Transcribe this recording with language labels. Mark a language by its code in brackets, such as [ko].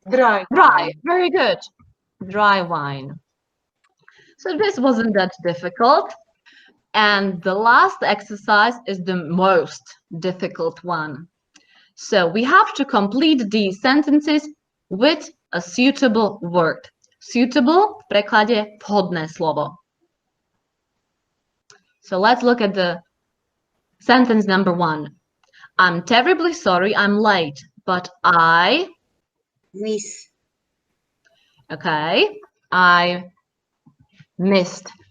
[en] Dry. Dry. Very good. Dry wine. So this wasn't that difficult. And the last exercise is the most difficult one. So we have to complete these sentences with a suitable word. [sk] Suitable v preklade vhodné slovo. [en] So let's look at the sentence number 1. I'm terribly sorry I'm late, but I... Miss. Okay, I missed.